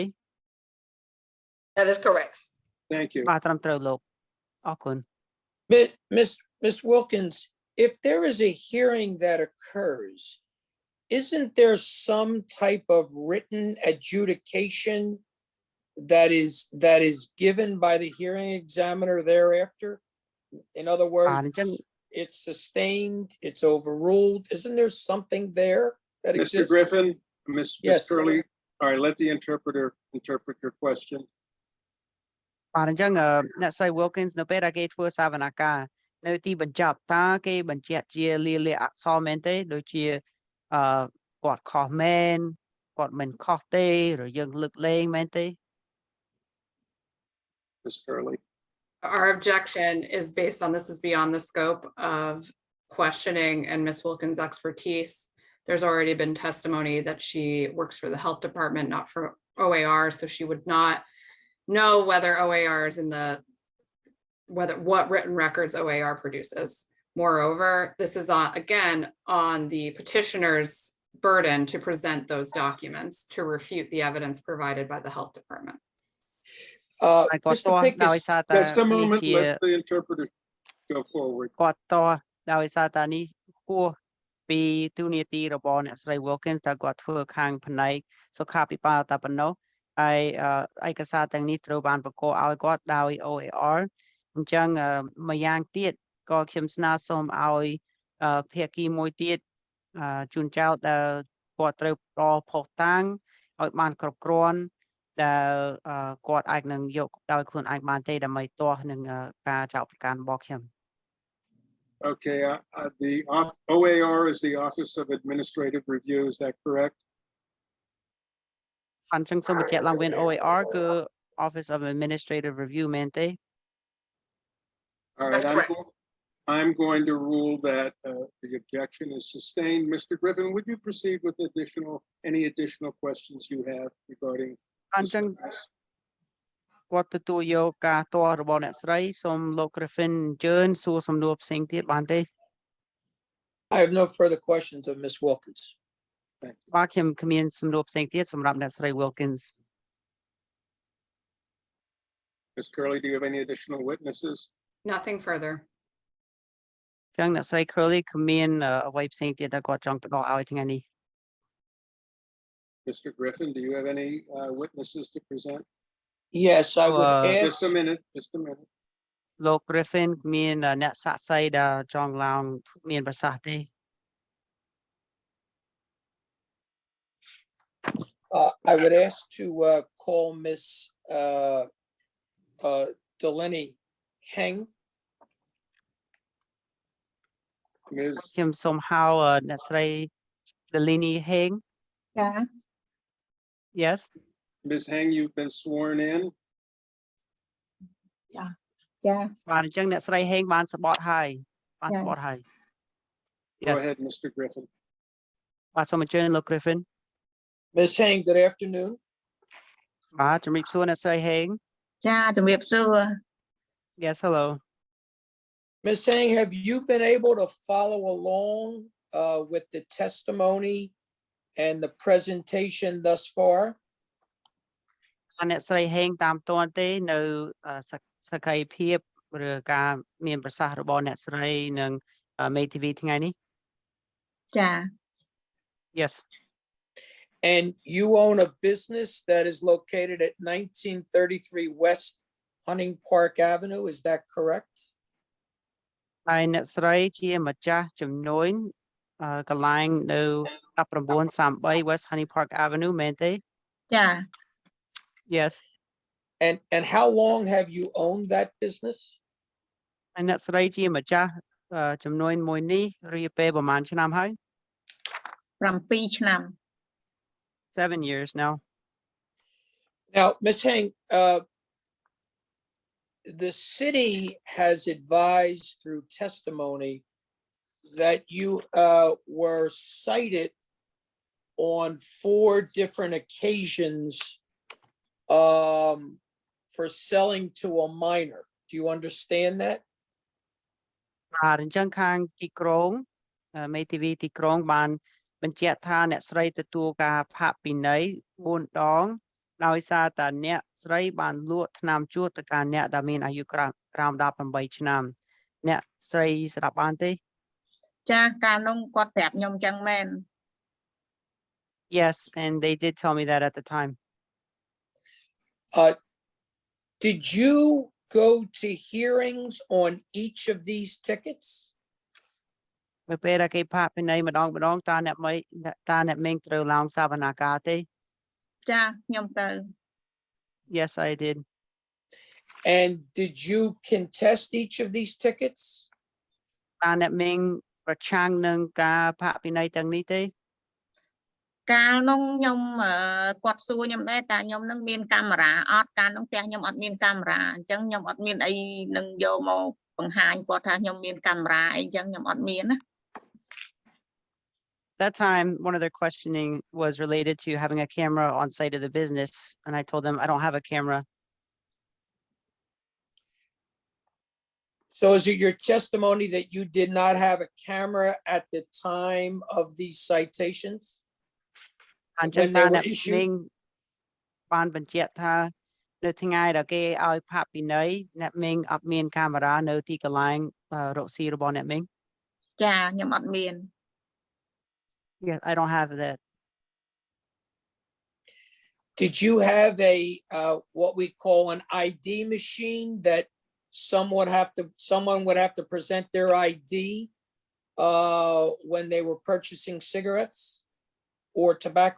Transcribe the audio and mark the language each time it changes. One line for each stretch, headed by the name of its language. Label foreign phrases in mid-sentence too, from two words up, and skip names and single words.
English: That is correct. Thank you.
Khmer: បាទត្រឹមត្រូវលោកអរគុណ
English: Miss Wilkins, if there is a hearing that occurs, isn't there some type of written adjudication that is given by the hearing examiner thereafter? In other words, it's sustained, it's overruled. Isn't there something there that Mr. exists? Griffin, Ms. Yes. Curley, all right, let the interpreter interpret your question.
Khmer: បាទអញ្ចឹងអ្នកស្រី Wilkins នៅពេលដែលគេធ្វើសវនកម្មនៅទីបញ្ចប់តើគេបញ្ជាក់ជាលាយលក្ខណ៍អក្សរមែនទេដូចជាគាត់ខុសមែនគាត់មិនខុសទេឬយើងលើកលែងមែនទេ
English: Ms. Curley. Our objection is based on, this is beyond the scope of questioning and Ms. Wilkins' expertise. There's already been testimony that she works for the health department, not for OAR, so she would not know whether OAR is in the, what written records OAR produces. Moreover, this is again on the petitioner's burden to present those documents to refute the evidence provided by the health department. Mr. Pincus, Just a moment, let the interpreter go forward.
Khmer: គាត់តដោយសារតានេះហួសពីទូនីតិរបស់អ្នកស្រី Wilkins តើគាត់ធ្វើខាងផ្នែកសុខាភិបាលតែប៉ុណ្ណោះហើយឯកសារទាំងនេះត្រូវបានប្រកបឲ្យគាត់ដោយ OAR អញ្ចឹងម្យ៉ាងទៀតក៏ខ្ញុំស្នើសុំឲ្យភាគីមួយទៀតជួនចោលដែលគាត់ត្រូវផ្ដល់ភស្តុតាងឲ្យបានគ្រប់គ្រាន់ដែលគាត់អាចនឹងយកដោយខ្លួនឯងបានទេដើម្បីទាស់នឹងការចោទប្រកាន់របស់ខ្ញុំ
English: Okay, the OAR is the Office of Administrative Review, is that correct?
Khmer: អញ្ចឹងសូមបញ្ជាក់ឡើងវិញ OAR គឺ
English: Office of Administrative Review
Khmer: មែនទេ
English: All right, I'm going to rule that the objection is sustained. Mr. Griffin, would you proceed with any additional questions you have regarding?
Khmer: អញ្ចឹងគាត់ទទួលយកការទាស់របស់អ្នកស្រីសូមលោក Griffin អញ្ជើញសួរសំណួរផ្សេងទៀតបានទេ
English: I have no further questions of Ms. Wilkins.
Khmer: បាទខ្ញុំគ្មានសំណួរផ្សេងទៀតសម្រាប់អ្នកស្រី Wilkins
English: Ms. Curley, do you have any additional witnesses? Nothing further.
Khmer: អញ្ចឹងអ្នកស្រី Curley គ្មានអ្វីផ្សេងទៀតដែលគាត់ចង់ផ្ដល់ឲ្យថ្ងៃនេះ
English: Mr. Griffin, do you have any witnesses to present? Yes, I would ask. Just a minute, just a minute.
Khmer: លោក Griffin មានអ្នកសាក្សីដែលចង់ឡើងមានប្រសាសន៍ទេ
English: I would ask to call Miss Delaney Heng.
Khmer: ខ្ញុំសូមហៅអ្នកស្រី Delaney Heng ចា
English: Yes Ms. Heng, you've been sworn in.
Khmer: ចា បាទអញ្ចឹងអ្នកស្រី Heng បានស្បត់ហើយបានស្បត់ហើយ
English: Go ahead, Mr. Griffin.
Khmer: បាទសូមអញ្ជើញលោក Griffin
English: Ms. Heng, good afternoon.
Khmer: បាទជំរាបសួរអ្នកស្រី Heng ចាជំរាបសួរ
English: Yes hello Ms. Heng, have you been able to follow along with the testimony and the presentation thus far?
Khmer: អ្នកស្រី Heng តាមទាន់ទេនៅសកម្មភាពឬការមានប្រសាសន៍របស់អ្នកស្រីនិងមេធាវីថ្ងៃនេះ ចា
English: Yes And you own a business that is located at 1933 West Hunting Park Avenue, is that correct?
Khmer: ហើយអ្នកស្រីជាម្ចាស់ជំនួញកន្លែងនៅ1933 West Honey Park Avenue មែនទេ ចា
English: Yes And how long have you owned that business?
Khmer: ហើយអ្នកស្រីជាម្ចាស់ជំនួញមួយនេះរយៈពេលប្រហែលឆ្នាំហើយ 7 ឆ្នាំ
English: 7 years now Now, Ms. Heng, the city has advised through testimony that you were cited on 4 different occasions for selling to a minor. Do you understand that?
Khmer: បាទអញ្ចឹងខាងទីក្រុងមេធាវីទីក្រុងបានបញ្ជាក់ថាអ្នកស្រីទទួលការផាកពិន័យ4 ដងដោយសារតែអ្នកស្រីបានលក់ថ្នាំជក់ទៅកាន់អ្នកដែលមានអាយុក្រោម18ឆ្នាំអ្នកស្រីស្ដាប់បានទេ ចាកាលនោះគាត់ប្រាប់ខ្ញុំចឹងមែន
English: Yes and they did tell me that at the time Did you go to hearings on each of these tickets?
Khmer: នៅពេលដែលគេផាកពិន័យម្ដងតើអ្នកមេងត្រូវឡើងសវនកម្មទេ ចាខ្ញុំទៅ
English: Yes I did And did you contest each of these tickets?
Khmer: តើអ្នកមេងប្រឆាំងនឹងការផាកពិន័យទាំងនេះទេ កាលនោះខ្ញុំគាត់សួរខ្ញុំដែរតើខ្ញុំនឹងមានកាមេរ៉ាអត់កាលនោះផ្ទះខ្ញុំអត់មានកាមេរ៉ាអញ្ចឹងខ្ញុំអត់មានអីនឹងយកមកបង្ហាញគាត់ថាខ្ញុំមានកាមេរ៉ាអីអញ្ចឹងខ្ញុំអត់មានណា
English: That time, one of their questioning was related to having a camera on site of the business, and I told them I don't have a camera. So is it your testimony that you did not have a camera at the time of these citations?
Khmer: អញ្ចឹង
English: When they
Khmer: តើ
English: were
Khmer: អ្នក
English: issued?
Khmer: មេងបានបញ្ជាក់ថានៅថ្ងៃដែលគេឲ្យផាកពិន័យអ្នកមេងអត់មានកាមេរ៉ានៅទីកន្លែងរកស៊ីរបស់អ្នកមេង ចាខ្ញុំអត់មាន
English: Yes, I don't have that. Did you have a, what we call an ID machine that someone would have to present their ID when they were purchasing cigarettes or tobacco